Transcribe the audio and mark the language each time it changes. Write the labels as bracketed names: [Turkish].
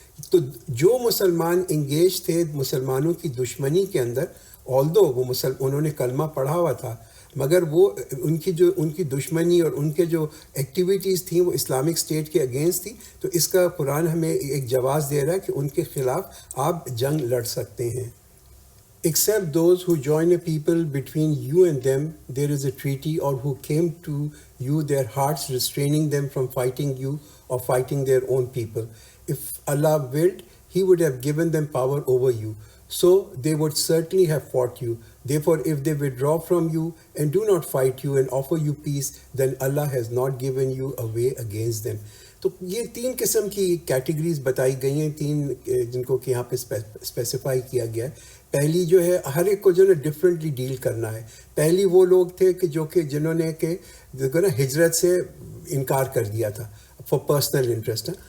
[Urdu] تو جو مسلمان انگیج تھے مسلمانوں کی دشمنی کے اندر، [English] although [Urdu] وہ انہوں نے کلمہ پڑھا ہوا تھا، مگر وہ ان کی دشمنی اور ان کے جو ایکٹیویٹیز تھیں وہ اسلامک اسٹیٹ کے اگینسٹ تھی. تو اس کا قرآن ہمیں ایک جواز دے رہا ہے کہ ان کے خلاف آپ جنگ لڑ سکتے ہیں. [English] Except those who join a people between you and them, there is a treaty, or who came to you, their hearts restraining them from fighting you or fighting their own people. If Allah willed, He would have given them power over you. So they would certainly have fought you. Therefore, if they withdraw from you and do not fight you and offer you peace, then Allah has not given you a way against them. [Urdu] تو یہ 3 قسم کی categories بتائی گئی ہیں، 3 جن کو کہ یہاں پہ اسپیسیفائی کیا گیا ہے. پہلی جو ہے ہر ایک کو جو ہے ڈفرینٹلی ڈیل کرنا ہے. پہلی وہ لوگ تھے کہ جو کہ جنہوں نے کہ ہجرت سے انکار کر دیا تھا [English] For personal interest.